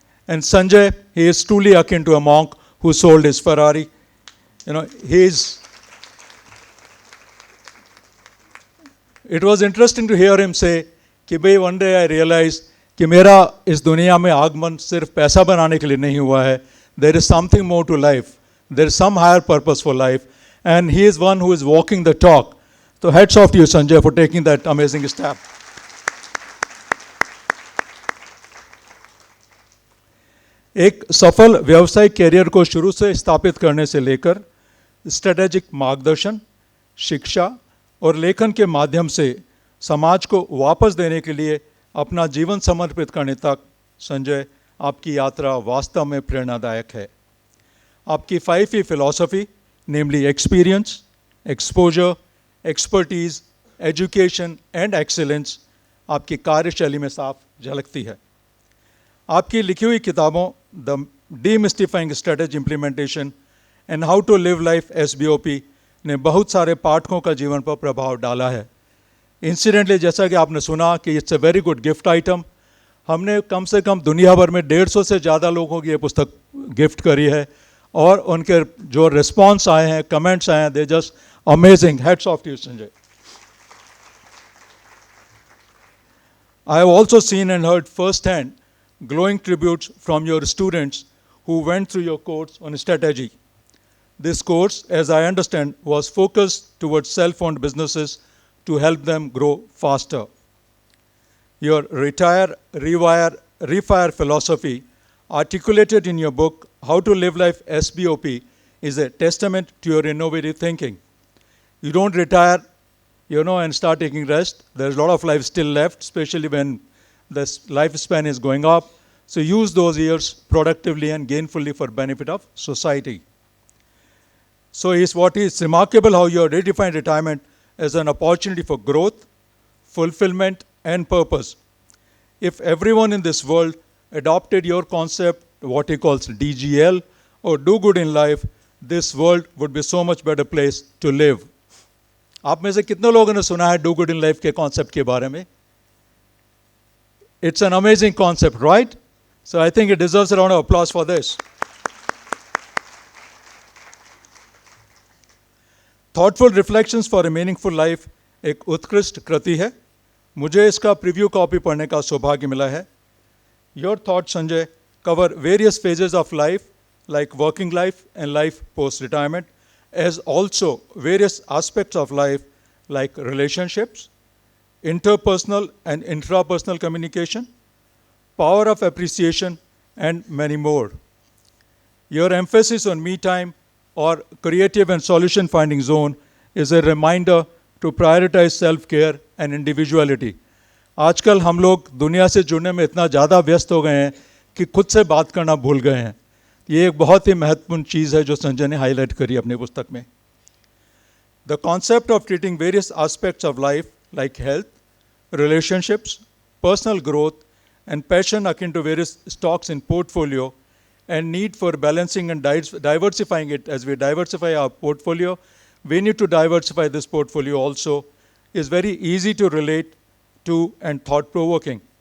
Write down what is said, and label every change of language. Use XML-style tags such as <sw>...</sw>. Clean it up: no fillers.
<en>And Sanjay, he is truly akin to a monk who sold his Ferrari. You know, it was interesting to hear him say</en> <hi>कि भाई</hi> <en>one day I realized</en> <hi>कि मेरा इस दुनिया में आगमन सिर्फ पैसा बनाने के लिए नहीं हुआ है.</hi> <en>There is something more to life. There is some higher purpose for life. And he is one who is walking the talk. So hats off to you, Sanjay, for taking that amazing step.</en> <hi>एक सफल व्यावसायिक career को शुरू से स्थापित करने से लेकर स्ट्रेटेजिक मार्गदर्शन, शिक्षा और लेखन के माध्यम से समाज को वापस देने के लिए अपना जीवन समर्पित करने तक, संजय, आपकी यात्रा वास्तव में प्रेरणादायक है। आपकी 5E philosophy,</hi> <en>namely experience, exposure, expertise, education and excellence,</en> <hi>आपकी कार्यशैली में साफ झलकती है। आपकी लिखी हुई किताबों the डीमिस्टिफाइंग strategy implementation and how to live life SBOP ने बहुत सारे पाठकों का जीवन पर प्रभाव डाला है। इंसिडेंटली, जैसा कि आपने सुना कि</hi> <en>it's a very good gift item,</en> <hi>हमने कम से कम दुनिया भर में 150 से ज़्यादा लोगों की ये पुस्तक गिफ्ट करी है और उनके जो रिस्पॉन्स आए हैं, कमेंट्स आए हैं,</hi> <en>They just amazing. Hats off to you, Sanjay. I have also seen and heard firsthand glowing tributes from your students who went through your course on strategy. This course, as I understand, was focused towards self-owned businesses to help them grow faster. Your retire, rewire, refire philosophy, articulated in your book, How to Live Life SBOP, is a testament to your innovative thinking. You don't retire, and start taking rest. There's a lot of life still left, especially when the lifespan is going up. So use those years productively and gainfully for benefit of society. So what is remarkable how you have redefined retirement as an opportunity for growth, fulfillment, and purpose. If everyone in this world adopted your concept, what he calls DGL, or do good in life, this world would be so much better place to live.</en> <hi>आप में से कितने लोगों ने सुना है do good in life के concept के बारे में?</hi> <en>It's an amazing concept, right? So I think it deserves a round of applause for this.</en> <hi>Thoughtful Reflections for a Meaningful Life एक उत्कृष्ट कृति है. मुझे इसका प्रीव्यू कॉपी पढ़ने का सौभाग्य मिला है.</hi> <en>Your thoughts, Sanjay, cover various phases of life like working life and life post-retirement, as also various aspects of life like relationships, interpersonal and intrapersonal communication, power of appreciation, and many more. Your emphasis on me time or creative and solution finding zone is a reminder to prioritize self-care and individuality.</en> <hi>आजकल हम लोग दुनिया से जुड़ने में इतना ज़्यादा व्यस्त हो गए हैं कि खुद से बात करना भूल गए हैं. ये एक बहुत ही महत्वपूर्ण चीज़ है जो संजय ने हाईलाइट करी अपनी पुस्तक में.</hi> <en>The concept of treating various aspects of life like health, relationships, personal growth, and passion akin to various stocks in portfolio and need for balancing and diversifying it. As we diversify our portfolio, we need to diversify this portfolio also, is very easy to relate to and thought-provoking.</en>